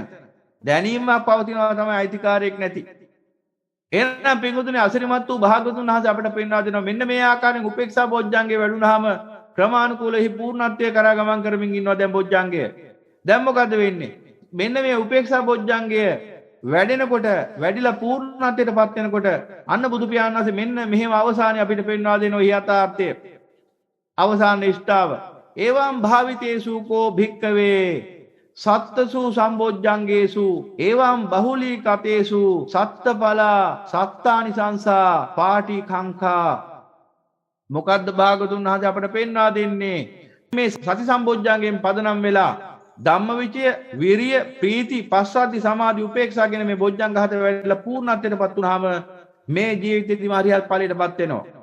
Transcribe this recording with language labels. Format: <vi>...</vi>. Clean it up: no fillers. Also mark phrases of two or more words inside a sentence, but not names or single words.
<si>දැනීමක් පවතිනවා තමයි අයිතිකාරයෙක් නැති. එහෙනම් පින්වතුනි අසිරිමත් වූ භාගතුන් වහන්සේ අපිට පෙන්වා දෙනවා මෙන්න මේ ආකාරයෙන් උපේක්ෂා බොජ්ජංගේ වැඩුණාම ක්‍රමානුකූලව පූර්ණත්වයේ කරා ගමන් කරමින් ඉන්නවා දැන් බොජ්ජංගය. දැන් මොකද වෙන්නේ? මෙන්න මේ උපේක්ෂා බොජ්ජංගය වැඩෙනකොට වැඩිලා පූර්ණත්වයටපත් වෙනකොට අන්න බුදු පියාණන් වහන්සේ මෙන්න මෙහෙම අවසානයේ අපිට පෙන්වා දෙනවා යථාර්ථය. අවසාන නිෂ්ඨාව.</si> <pi>එවං භාවිතේසු කෝ භික්කවේ සත්තසු සම්බොජ්ජංගේසු එවං බහුලී කතේසු සත්තඵලා සත්තානිසංසා පාටි කංකා.</pi> <si>මොකද්ද භාගතුන් වහන්සේ අපට පෙන්වා දෙන්නේ? මේ සති සම්බොජ්ජංගයෙන් පදනම් වෙලා ධම්මවිචය විරිය ප්‍රීති පස්සද්ධි සමාධි උපේක්ෂා කියන මේ බොජ්ජංග හත වැඩිලා පූර්ණත්වයටපත් වුනහම මේ ජීවිතේදීම හරියට ඵලයටපත් වෙනවා.</si>